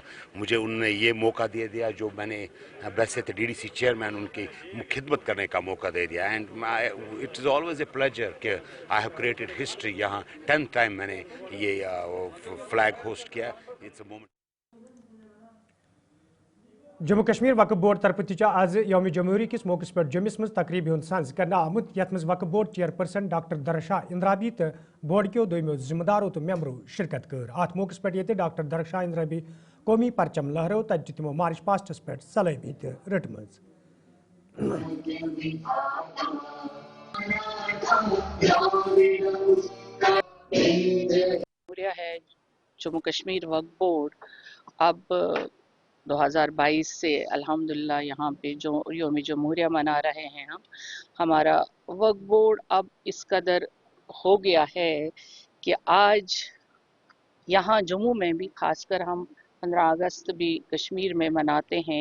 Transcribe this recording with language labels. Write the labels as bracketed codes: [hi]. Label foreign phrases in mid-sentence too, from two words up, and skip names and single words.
[ur] مجھے انہوں نے یہ موقع دے دیا جو میں نے ویسے تو DDC چیئرمین ان کی خدمت کرنے کا موقع دے دیا۔ [en] And it is always a pleasure کہ I have created history. [ur] یہاں 10th ٹائم میں نے یہ [en] flag hoist [ur] کیا۔ [en] It's a moment. [ks] جموں کشمیر وقف بورڈ طرف آز یوم جمہوری کس موقع پہ جمس مز تقریبی ہند سنز کرنا آمت یت مز وقف بورڈ چیئرپرسن ڈاکٹر درخشاہ اندرابی تو بورڈ کیو دویمو ذمہ داروں تو ممبروں شرکت کر۔ ات موقع پہ یہ ڈاکٹر درخشاہ اندرابی قومی پرچم لہرو تت تمو [en] march past [ks] پہ سلامی رٹمز۔ [ur] ہے جموں کشمیر وقف بورڈ اب 2022 سے الحمدللہ یہاں پہ جو یوم جمہوریہ منا رہے ہیں ہمارا وقف بورڈ اب اس قدر ہو گیا ہے کہ آج یہاں جموں میں بھی خاص کر ہم 15 اگست بھی کشمیر میں مناتے ہیں۔